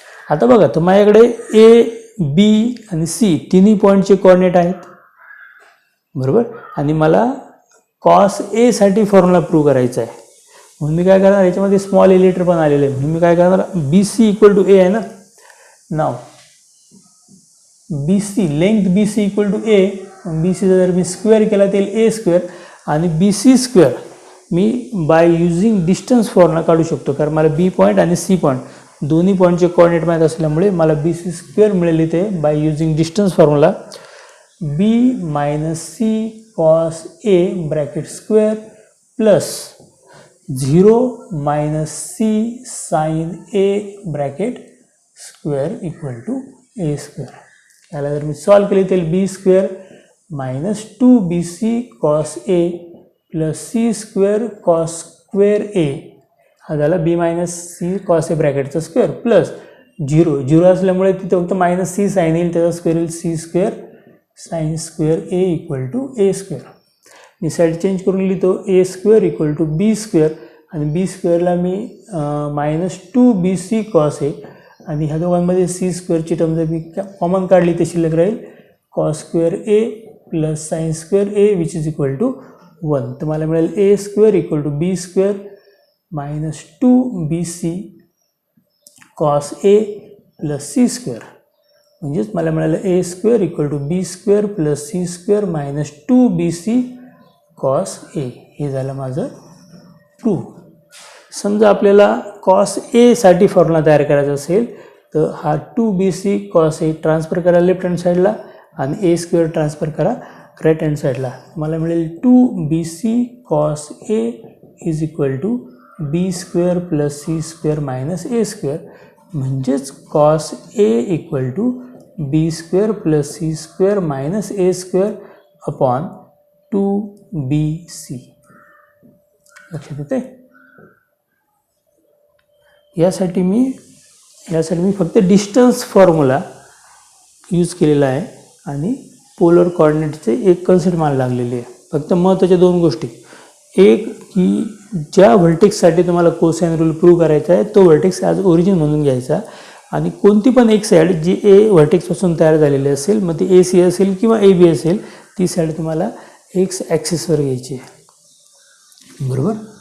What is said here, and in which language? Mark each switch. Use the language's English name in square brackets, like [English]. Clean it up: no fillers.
[Marathi] आता बघा, तर माझ्याकडे ए, बी आणि सी तिन्ही पॉईंटचे कॉर्डिनेट आहेत. बरोबर, आणि मला कॉस ए साठी फॉर्म्युला प्रूव्ह करायचा आहे. म्हणून मी काय करणार, याच्यामध्ये स्मॉल ए लेटर पण आलेले आहे. म्हणून मी काय करणार, बी सी इक्वल टू ए आहे ना. [English] नाव B C, length B C equal to A. [Marathi] बी सीचा जर मी स्क्वेअर केला तर ए स्क्वेअर, आणि B C square मी by using distance formula काढू शकतो. कारण मला बी पॉईंट आणि सी पॉईंट दोन्ही पॉईंटचे कॉर्डिनेट माहीत असल्यामुळे मला बी सी स्क्वेअर मिळेल इथे by using distance formula. [English] B minus C cos A bracket square plus 0 minus C sine A bracket square equal to A square. [Marathi] याला जर मी सॉल्व केली तर बी square minus 2bc cos A plus C square cos square ए, हा झाला बी minus C cos A ब्रॅकेटचा square, plus 0 असल्यामुळे तिथे फक्त minus C sign येईल, त्याचा स्क्वेअर येईल C square sine square A equal to A square. मी side change करून लिहितो, ए square equal to be square, आणि बी स्क्वेअरला मी मायनस 2bc कॉस ए, आणि ह्या दोघांमध्ये सी स्क्वेअरची टर्म जर मी कॉमन काढली तर शिल्लक राहील cos square A plus sine square A [English] Which is equal to 1. [Marathi] तर मला मिळेल [English] A square equal to B square minus 2bc cos A plus C square. [Marathi] म्हणजेच मला मिळालं [English] A square equal to B square plus C square minus 2bc cos A. [Marathi] हे झालं माझं proof. समजा आपल्याला कॉस ए साठी फॉर्म्युला तयार करायचा असेल तर हा 2bc कॉस ए ट्रान्सफर करा लेफ्ट हँड साईडला, आणि ए स्क्वेअर ट्रान्सफर करा राईट हँड साईडला. मला मिळेल [English] 2bc cos A is equal to B square plus C square minus A square. [Marathi] म्हणजेच [English] Cos A equal to B square plus C square minus A square upon 2bc. [Marathi] लक्षात येते? यासाठी मी फक्त distance formula use केलेला आहे, आणि polar कॉर्डिनेटचे एक concept मला लागलेली आहे. फक्त महत्त्वाच्या दोन गोष्टी, एक की ज्या व्हर्टेक्ससाठी तुम्हाला कोसाइन रूल प्रूव्ह करायचा आहे तो व्हर्टेक्स ॲज ओरिजिन म्हणून घ्यायचा, आणि कोणती पण एक साईड जी ए व्हर्टेक्सपासून तयार झालेली असेल, मग ती ए सी असेल किंवा ए बी असेल, ती साईड तुम्हाला एक्स ॲक्सिसवर घ्यायची आहे. बरोबर.